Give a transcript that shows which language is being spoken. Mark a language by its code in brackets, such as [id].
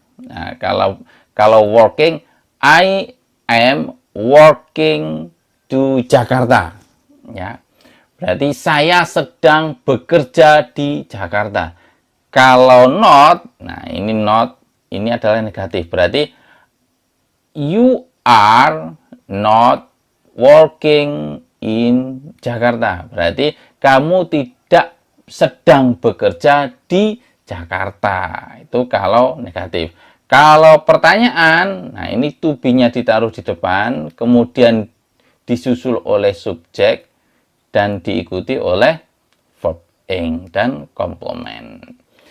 [id] Nah, kalau [en] working, I am working to Jakarta. [id] Ya. Berarti saya sedang bekerja di Jakarta. Kalau not, nah ini adalah negatif. Berarti [en] you are not working in Jakarta. [id] Berarti kamu tidak sedang bekerja di Jakarta. Itu kalau negatif. Kalau pertanyaan, nah ini to be-nya ditaruh di depan, kemudian disusul oleh subjek dan diikuti oleh verb ing dan komplement.